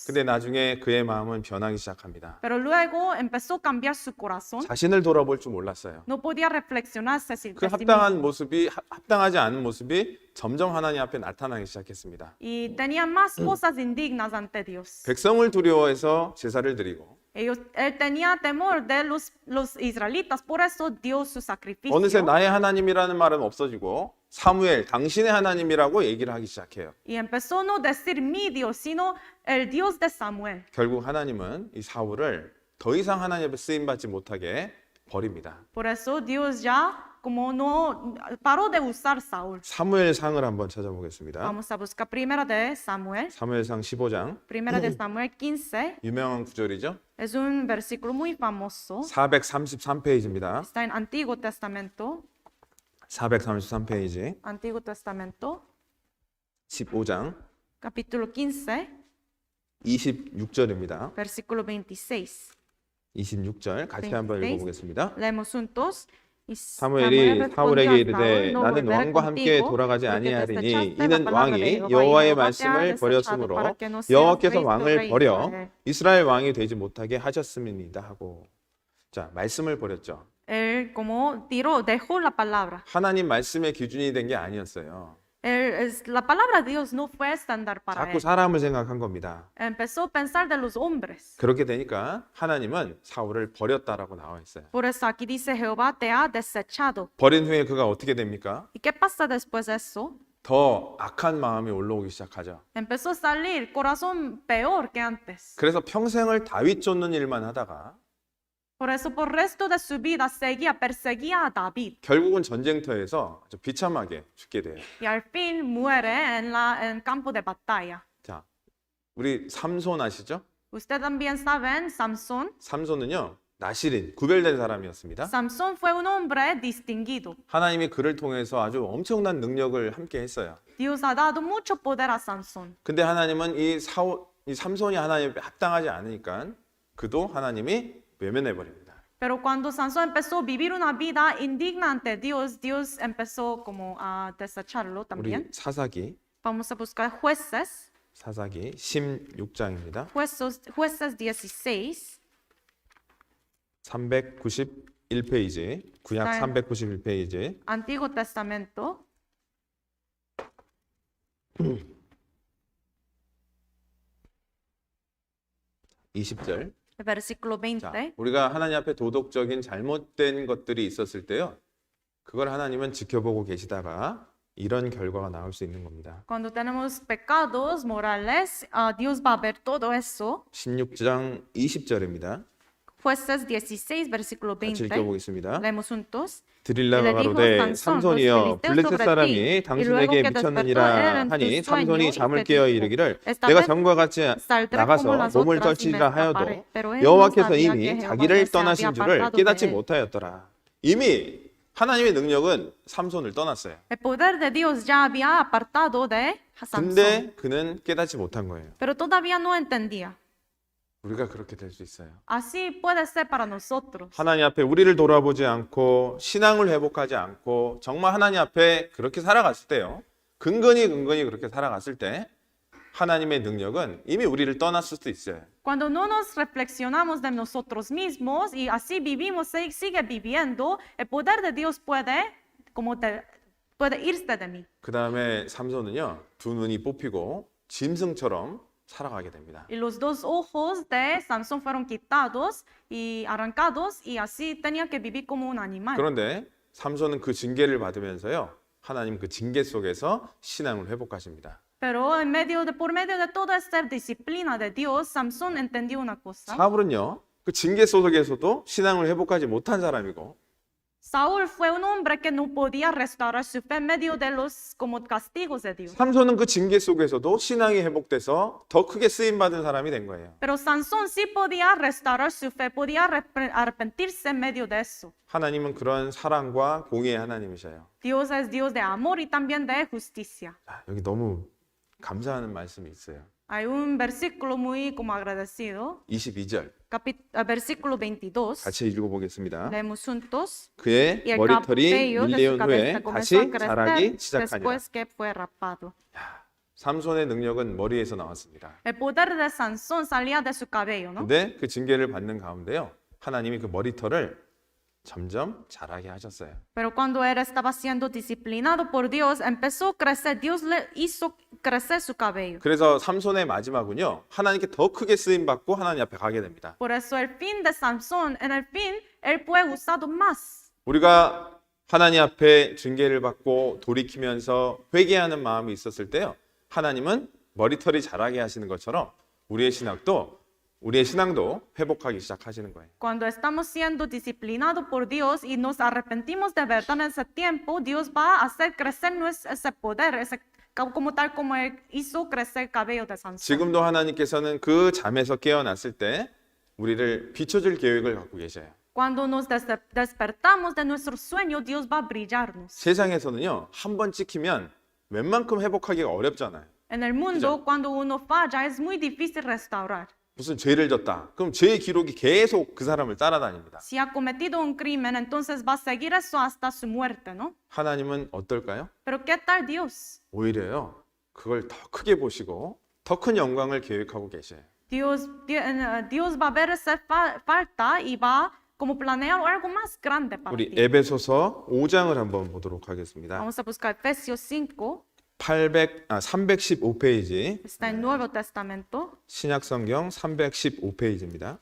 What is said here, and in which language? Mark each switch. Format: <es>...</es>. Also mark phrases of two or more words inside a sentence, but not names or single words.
<ko>근데 나중에 그의 마음은 변하기 시작합니다.</ko> <es>Pero luego empezó a cambiar su corazón.</es> <ko>자신을 돌아볼 줄 몰랐어요.</ko> <es>No podía reflexionarse sin</es> <ko>그 합당하지 않은 모습이 점점 하나님 앞에 나타나기 시작했습니다.</ko> <es>y tenía más cosas indignas ante Dios.</es> <ko>백성을 두려워해서 제사를 드리고</ko> <es>Él tenía temor de los israelitas, por eso dio su sacrificio.</es> <ko>어느새 나의 하나님이라는 말은 없어지고 사무엘, 당신의 하나님이라고 얘기를 하기 시작해요.</ko> <es>Y empezó a no decir mi Dios, sino el Dios de Samuel.</es> <ko>결국 하나님은 이 사울을 더 이상 하나님 앞에 쓰임받지 못하게 버립니다.</ko> <es>Por eso Dios ya como no paró de usar Saúl.</es> <ko>사무엘상을 한번 찾아보겠습니다.</ko> <es>Vamos a buscar primera de Samuel.</es> <ko>사무엘상 15장</ko> <es>Primera de Samuel 15.</es> <ko>유명한 구절이죠.</ko> <es>Es un versículo muy famoso.</es> <ko>433페이지입니다.</ko> <es>Está en Antiguo Testamento.</es> <ko>433페이지</ko> <es>Antiguo Testamento,</es> <ko>15장</ko> <es>capítulo 15,</es> <ko>26절입니다.</ko> <es>versículo 26.</es> <ko>26절 같이 한번</ko> <es>26.</es> <ko>읽어보겠습니다.</ko> <es>Leemos juntos. Y</es> <ko>사무엘이</ko> <es>respondió</es> <ko>사울에게</ko> <es>a</es> <ko>이르되</ko> <es>Saúl, no</es> <ko>나는</ko> <es>volveré</es> <ko>왕과 함께</ko> <es>contigo,</es> <ko>돌아가지</ko> <es>porque</es> <ko>아니하리니</ko> <es>desechaste</es> <ko>이는</ko> <es>la palabra de</es> <ko>왕이</ko> <es>Jehová, y</es> <ko>여호와의</ko> <es>Jehová te ha</es> <ko>말씀을</ko> <es>desechado</es> <ko>버렸으므로</ko> <es>para que no seas</es> <ko>여호와께서</ko> <es>rey sobre</es> <ko>왕을 버려</ko> <es>Israel.</es> <ko>이스라엘 왕이 되지 못하게 하셨음이니이다 하고 자 말씀을 버렸죠.</ko> <es>Él él como dejó la palabra.</es> <ko>하나님 말씀의 기준이 된 게 아니었어요.</ko> <es>La palabra de Dios no fue estándar para</es> <ko>자꾸</ko> <es>él.</es> <ko>사람을 생각한 겁니다.</ko> <es>Empezó a pensar de los hombres.</es> <ko>그렇게 되니까 하나님은 사울을 버렸다라고 나와 있어요.</ko> <es>Por eso aquí dice Jehová te ha desechado.</es> <ko>버린 후에 그가 어떻게 됩니까?</ko> <es>¿Y qué pasa después de eso?</es> <ko>더 악한 마음이 올라오기 시작하죠.</ko> <es>Empezó a salir corazón peor que antes.</es> <ko>그래서 평생을 다윗 쫓는 일만 하다가</ko> <es>Por eso por resto de su vida perseguía a David.</es> <ko>결국은 전쟁터에서 아주 비참하게 죽게 돼요.</ko> <es>Y al fin muere en el campo de batalla.</es> <ko>자, 우리 삼손 아시죠?</ko> <es>Usted también saben, Samson.</es> <ko>삼손은요, 나실인, 구별된 사람이었습니다.</ko> <es>Samson fue un hombre distinguido.</es> <ko>하나님이 그를 통해서 아주 엄청난 능력을 함께 했어요.</ko> <es>Dios ha dado mucho poder a Samson.</es> <ko>근데 하나님은 이 삼손이 하나님 앞에 합당하지 않으니까 그도 하나님이 외면해 버립니다.</ko> <es>Pero cuando Sansón empezó a vivir una vida indigna ante Dios, Dios empezó como a desecharlo</es> <ko>우리</ko> <es>también.</es> <ko>사사기</ko> <es>Vamos a buscar jueces.</es> <ko>16장입니다.</ko> <es>Jueces 16.</es> <ko>391페이지, 구약 네. 391페이지.</ko> <es>Antiguo Testamento.</es> <ko>20절.</ko> <es>Versículo</es> <ko>자,</ko> <es>20.</es> <ko>우리가 하나님 앞에 도덕적인 잘못된 것들이 있었을 때요. 그걸 하나님은 지켜보고 계시다가 이런 결과가 나올 수 있는 겁니다.</ko> <es>Cuando tenemos pecados morales, Dios va a ver todo eso.</es> <ko>16장 20절입니다.</ko> <es>Jueces 16, versículo</es> <ko>같이</ko> <es>20.</es> <ko>읽어보겠습니다.</ko> <es>Leemos juntos.</es> <ko>드릴라가 가로되 삼손이여 블레셋 사람이 당신에게 미쳤느니라 하니 삼손이 잠을 깨어 이르기를 내가 전과 같이 나가서 몸을 떨치리라 하여도 여호와께서 이미 자기를 떠나신 줄을 깨닫지 못하였더라. 이미 하나님의 능력은 삼손을 떠났어요.</ko> <es>El poder de Dios ya había apartado de Samson,</es> <ko>근데 그는 깨닫지 못한 거예요.</ko> <es>pero todavía no entendía.</es> <ko>우리가 그렇게 될 수 있어요.</ko> <es>Así puede ser para nosotros.</es> <ko>하나님 앞에 우리를 돌아보지 않고 신앙을 회복하지 않고 정말 하나님 앞에 그렇게 살아갔을 때요. 근근히 그렇게 살아갔을 때 하나님의 능력은 이미 우리를 떠났을 수도 있어요.</ko> <es>Cuando no nos reflexionamos de nosotros mismos y así vivimos, sigue viviendo, el poder de Dios puede irse de mí.</es> <ko>그 다음에 삼손은요. 두 눈이 뽑히고 짐승처럼 살아가게 됩니다.</ko> <es>Y los dos ojos de Sansón fueron quitados y arrancados y así tenía que vivir como un animal.</es> <ko>그런데 삼손은 그 징계를 받으면서요. 하나님 그 징계 속에서 신앙을 회복하십니다.</ko> <es>Pero por medio de toda esta disciplina de Dios, Samson entendió una cosa.</es> <ko>사울은요. 그 징계 속에서도 신앙을 회복하지 못한 사람이고</ko> <es>Saúl fue un hombre que no podía restaurar su fe en medio de los como castigos de Dios.</es> <ko>삼손은 그 징계 속에서도 신앙이 회복돼서 더 크게 쓰임 받은 사람이 된 거예요.</ko> <es>Pero Sansón sí podía restaurar su fe, podía arrepentirse en medio de eso.</es> <ko>하나님은 그런 사랑과 공의의 하나님이셔요.</ko> <es>Dios es Dios de amor y también de justicia.</es> <ko>자, 여기 너무 감사하는 말씀이 있어요.</ko> <es>Hay un versículo muy como agradecido,</es> <ko>22절</ko> <es>versículo 22.</es> <ko>같이 읽어보겠습니다.</ko> <es>Leemos juntos.</es> <ko>그의</ko> <es>Y el</es> <ko>머리털이</ko> <es>cabello de su</es> <ko>밀려온 후에</ko> <es>cabeza comenzó a</es> <ko>다시 자라기</ko> <es>crecer</es> <ko>시작하니라.</ko> <es>después que fue rapado.</es> <ko>삼손의 능력은 머리에서 나왔습니다.</ko> <es>El poder de Sansón salía de su cabello, ¿no?</es> <ko>근데 그 징계를 받는 가운데요. 하나님이 그 머리털을 점점 자라게 하셨어요.</ko> <es>Pero cuando él estaba siendo disciplinado por Dios, empezó a crecer. Dios le hizo crecer su cabello.</es> <ko>그래서 삼손의 마지막은요. 하나님께 더 크게 쓰임 받고 하나님 앞에 가게 됩니다.</ko> <es>Por eso el fin de Sansón, en el fin, él fue usado más.</es> <ko>우리가 하나님 앞에 징계를 받고 돌이키면서 회개하는 마음이 있었을 때요. 하나님은 머리털이 자라게 하시는 것처럼 우리의 신앙도 회복하기 시작하시는 거예요.</ko> <es>Cuando estamos siendo disciplinados por Dios y nos arrepentimos de verdad en ese tiempo, Dios va a hacer crecer ese poder, como tal como él hizo crecer el cabello de Sansón.</es> <ko>지금도 하나님께서는 그 잠에서 깨어났을 때 우리를 비춰줄 계획을 갖고 계셔요.</ko> <es>Cuando nos despertamos de nuestro sueño, Dios va a brillarnos.</es> <ko>세상에서는요. 한 번 찍히면 웬만큼 회복하기가 어렵잖아요.</ko> <es>En el mundo, cuando uno falla, es muy difícil restaurar.</es> <ko>무슨 죄를 졌다. 그럼 죄의 기록이 계속 그 사람을 따라다닙니다.</ko> <es>Si ha cometido un crimen, entonces va a seguir eso hasta su muerte, ¿no?</es> <ko>하나님은 어떨까요?</ko> <es>Pero ¿qué tal Dios?</es> <ko>오히려요. 그걸 더 크게 보시고 더 큰 영광을 계획하고 계셔요.</ko> <es>Dios va a ver esa falta y va como planea algo más grande para</es> <ko>우리</ko> <es>ti.</es> <ko>에베소서 5장을 한번 보도록 하겠습니다.</ko> <es>Vamos a buscar Efesios 5,</es> <ko>315페이지</ko> <es>está en Nuevo Testamento,</es> <ko>신약성경 315페이지입니다.</ko>